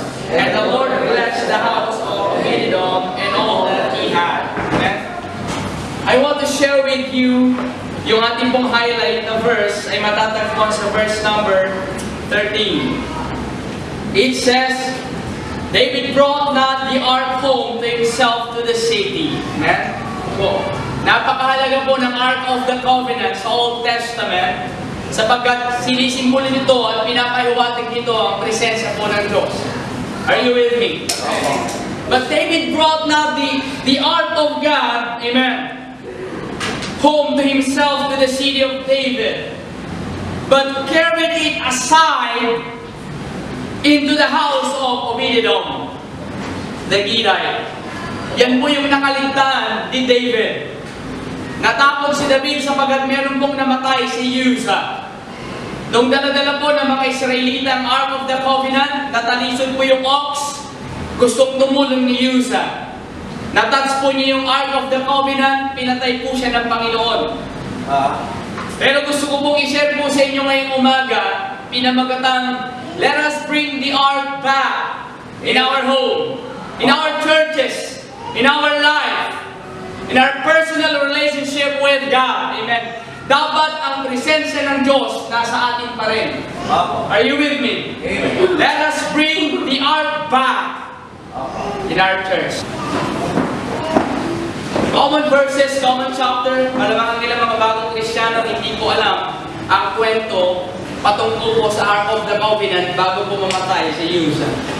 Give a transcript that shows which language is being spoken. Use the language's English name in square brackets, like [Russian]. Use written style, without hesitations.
[English] And the Lord blessed the house of Obededom and all that he had. Amen? I want to share with you [Filipino] yung ating pong highlight na verse ay matatagpuan sa verse number 13. [English] It says, David brought not the ark home to himself to the city. Amen? [Filipino] So, napakahalaga po ng Ark of the Covenant sa Old Testament sapagkat sinisimbolo nito at pinapahiwatig nito ang presensya po ng Diyos. [English] Are you with me? But David brought not the ark of God, amen, home to himself to the city of David, but carried it aside into the house of Obededom, the Gittite. [Filipino] Yan po yung nakaligtaan ni David. Natakot si David sapagkat meron pong namatay si Uzzah. Nung daladala po ng mga Israelita ang Ark of the Covenant, natalisod po yung ox, gustong tumulong ni Uzzah. Natouch po niya yung Ark of the Covenant, pinatay po siya ng Panginoon. Pero gusto ko pong i-share po sa inyo ngayong umaga, pinamagatang, [English] let us bring the Ark back in our home, in our churches, in our life, in our personal relationship with God. Amen. [Filipino] Dapat ang presensya ng Diyos nasa atin pa rin. [English] Are you with me? Amen. Let us bring the ark back in our church. Common verses, common chapter. [Filipino] Malamang ang ilang mga bagong Kristiyano hindi po alam ang kwento patungkol po sa Ark of the Covenant bago po mamatay si Uzzah.